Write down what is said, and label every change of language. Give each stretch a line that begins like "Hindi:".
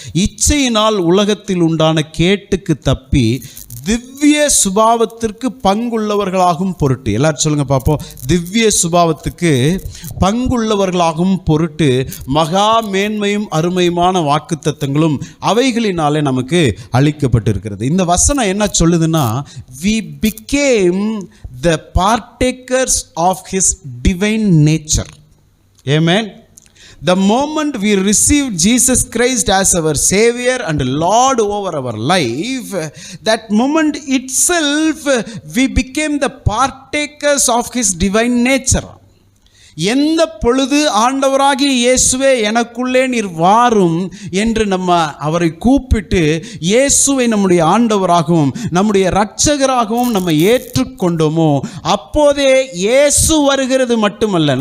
Tamil: இச்சையினால் உலகத்தில் உண்டான கேட்டுக்கு தப்பி திவ்ய சுபாவத்திற்கு பங்குள்ளவர்களாகும் பொருட்டு. எல்லாரும் சொல்லுங்க பார்ப்போம். திவ்ய சுபாவத்துக்கு பங்குள்ளவர்களாகும் பொருட்டு மகா மேன்மையும் அருமையுமான வாக்குத்தத்தங்களும் அவைகளினாலே நமக்கு அளிக்கப்பட்டிருக்கிறது. இந்த வசனம் என்ன சொல்லுதுன்னா,
English: we became the partakers of his divine nature. Amen. The moment we received Jesus Christ as our Savior and Lord over our life, that moment itself we became the partakers of his divine nature.
Tamil: எந்த பொழுது ஆண்டவராகிய இயேசுவே எனக்குள்ளே நீர் வாரும் என்று நம்ம அவரை கூப்பிட்டு இயேசுவை நம்முடைய ஆண்டவராகவும் நம்முடைய இரட்சகராகவும் நம்ம ஏற்றுக்கொண்டோமோ அப்போதே இயேசு வருகிறது மட்டுமல்ல.